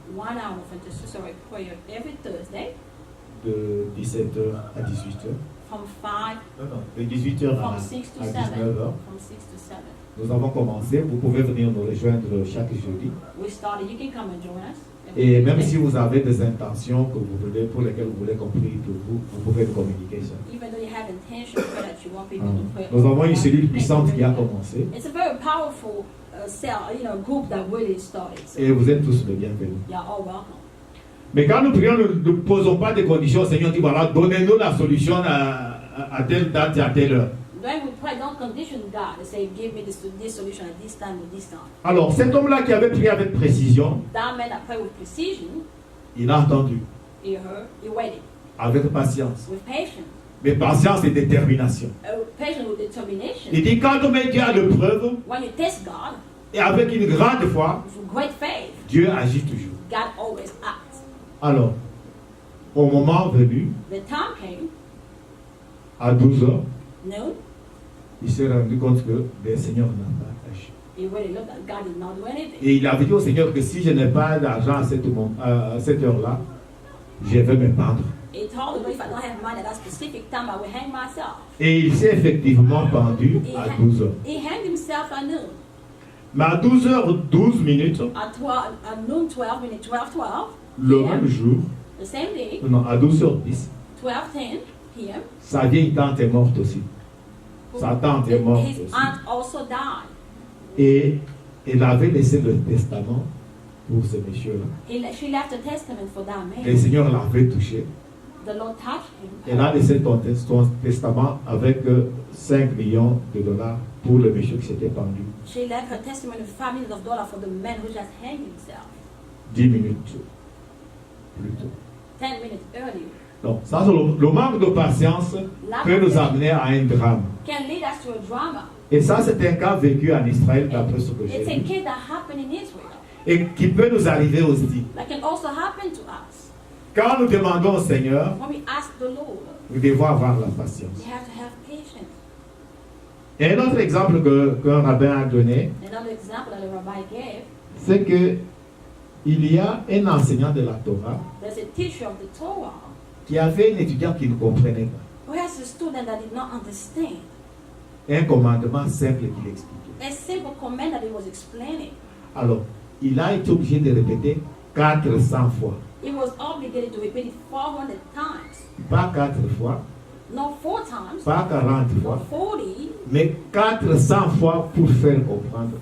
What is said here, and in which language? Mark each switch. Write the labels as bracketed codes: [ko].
[en] 1 hour of intercessory prayer every Thursday [fr] de 17h à 18h. [en] from 5, [fr] De 18h [en] from [fr] à [en] 6 to 7. [fr] 19h. [en] From 6 to 7. [fr] Nous avons commencé, vous pouvez venir nous rejoindre chaque jeudi. [en] We started, you can come and join us. [fr] Et même si vous avez des intentions que vous voulez, pour lesquelles vous voulez qu'on prie pour vous, vous pouvez nous communiquer ça. [en] Even though you have intention to pray that you want people to pray. [fr] Nous avons une cellule puissante qui a commencé [en] It's a very powerful cell, group that really started. So [fr] et vous êtes tous les bienvenus. [en] you're all welcome. [fr] Mais quand nous prions, nous ne posons pas des conditions. Le Seigneur dit voilà, donnez-nous la solution à telle date et à telle heure. [en] When we pray, don't condition God and say, give me this solution at this time or this time. [fr] Alors, cet homme-là qui avait prié avec précision, [en] That man that prayed with precision, [fr] il a entendu [en] he heard, he waited [fr] avec patience. [en] with patience. [fr] Mais patience et détermination. [en] Patience with determination. [fr] Il dit quand on met Dieu à l'épreuve [en] When you test God [fr] et avec une grande foi, [en] with great faith, [fr] Dieu agit toujours. [en] God always acts. [fr] Alors, au moment venu, [en] The time came, [fr] à 12 heures, [en] noon, [fr] il s'est rendu compte que le Seigneur n'a pas agi. [en] he really looked at God did not do anything. [fr] Et il avait dit au Seigneur que si je n'ai pas d'argent à cette heure-là, je vais me pendre. [en] He told him, if I don't have money at that specific time, I will hang myself. [fr] Et il s'est effectivement pendu à 12 heures. [en] He hanged himself at noon. [fr] Mais à 12 heures 12 minutes, [en] At noon 12 minutes, 12:12 [fr] le [en] p.m., [fr] même jour, [en] the same day, [fr] non, à 12 heures 10, [en] 12:10 p.m., [fr] sa vieille tante est morte aussi. Sa tante est morte [en] his [fr] aussi. [en] aunt also died. [fr] Et elle avait laissé le testament pour ce monsieur-là. [en] She left a testament for that [fr] Le [en] man. [fr] Seigneur l'avait touché. [en] The Lord touched him. [fr] Elle a laissé son testament avec 5 millions de dollars pour le monsieur qui s'était pendu. [en] She left her testimony of $5 million for the man who just hanged himself [fr] 10 minutes plus tôt. [en] 10 minutes earlier. [fr] Donc, ça, c'est le manque de patience peut nous amener à un drame. [en] Can lead us to a drama. [fr] Et ça, c'est un cas vécu en Israël, d'après ce que j'ai [en] It's a [fr] vu. [en] case that happened in Israel. [fr] Et qui peut nous arriver aussi. [en] That can also happen to us. [fr] Quand nous demandons au Seigneur, [en] When we ask the Lord, [fr] nous devons avoir la patience. [en] we have to have patience. [fr] Et un autre exemple qu'un rabbin a donné, [en] Another example that the rabbi gave, [fr] c'est que il y a un enseignant de la Torah [en] there's a teacher of the Torah [fr] qui avait un étudiant qui ne comprenait pas. [en] who has a student that did not understand [fr] Un commandement simple qu'il expliquait. [en] a simple command that he was explaining. [fr] Alors, il a été obligé de répéter 400 fois. [en] He was obligated to repeat it 400 times. [fr] Pas 4 fois, [en] Not 4 times, [fr] pas 40 fois, [en] not 40, [fr] mais 400 fois pour faire comprendre.